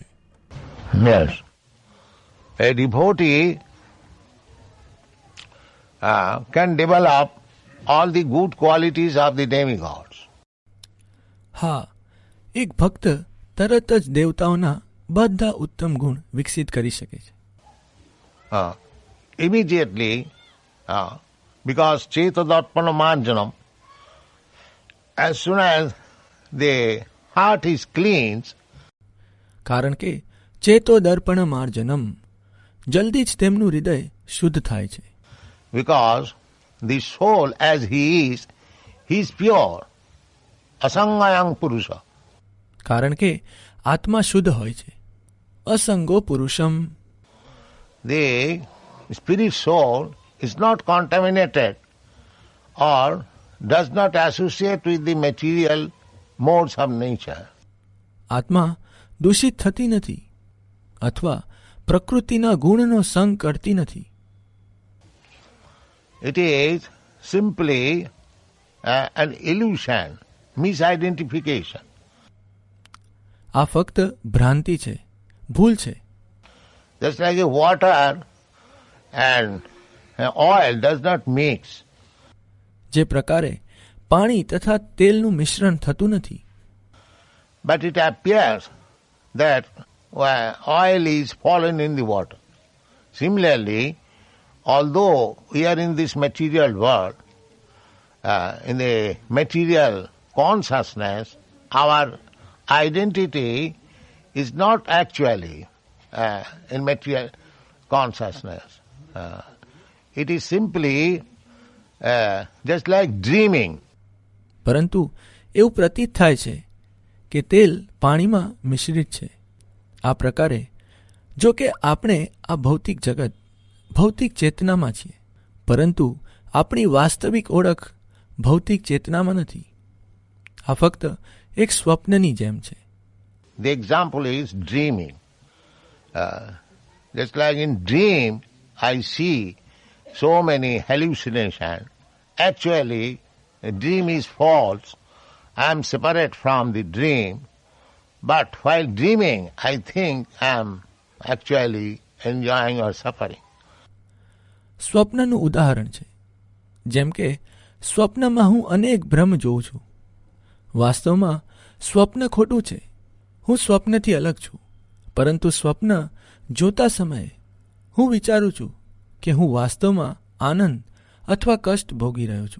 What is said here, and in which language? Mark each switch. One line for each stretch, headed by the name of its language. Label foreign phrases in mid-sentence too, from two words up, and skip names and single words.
English: Yes. A devotee can develop all the good qualities of the demigods.
Gujarati: હા, એક ભક્ત તરત જ દેવતાઓના બધા ઉત્તમ ગુણ વિકસિત કરી શકે છે.
English: Immediately, because
Sanskrit: चेतोदर्पण मार्जनम्,
English: as soon as the heart is cleansed,
Gujarati: કારણ કે
Sanskrit: ચેતો દર્પણ માર્જનમ,
Gujarati: જલ્દી જ તેમનું હૃદય શુદ્ધ થાય છે.
English: because the soul as he is pure,
Sanskrit: असङ्गोऽयं पुरुषः.
Gujarati: કારણ કે આત્મા શુદ્ધ હોય છે.
Sanskrit: અસંગો પુરુષમ,
English: The spirit soul is not contaminated or does not associate with the material modes of nature.
Gujarati: આત્મા દૂષિત થતી નથી અથવા પ્રકૃતિના ગુણનો સંગ કરતી નથી.
English: It is simply an illusion, misidentification.
Gujarati: આ ફક્ત ભ્રાંતિ છે, ભૂલ છે.
English: Just like a water and oil does not mix.
Gujarati: જે પ્રકારે પાણી તથા તેલનું મિશ્રણ થતું નથી.
English: But it appears that oil is fallen in the water. Similarly, although we are in this material world, in the material consciousness, our identity is not actually in material consciousness. It is simply just like dreaming.
Gujarati: પરંતુ એવું પ્રતીત થાય છે કે તેલ પાણીમાં મિશ્રિત છે. આ પ્રકારે જો કે આપણે આ ભૌતિક જગત, ભૌતિક ચેતનામાં છીએ, પરંતુ આપણી વાસ્તવિક ઓળખ ભૌતિક ચેતનામાં નથી. આ ફક્ત એક સ્વપ્નની જેમ છે.
English: The example is dreaming. Just like in dream, I see so many hallucinations. Actually, a dream is false. I am separate from the dream. But while dreaming, I think I am actually enjoying or suffering.
Gujarati: સ્વપ્નનું ઉદાહરણ છે. જેમ કે સ્વપ્નમાં હું અનેક ભ્રમ જોઉં છું. વાસ્તવમાં સ્વપ્ન ખોટું છે. હું સ્વપ્નથી અલગ છું. પરંતુ સ્વપ્ન જોતા સમયે હું વિચારું છું કે હું વાસ્તવમાં આનંદ અથવા કષ્ટ ભોગી રહ્યો છું.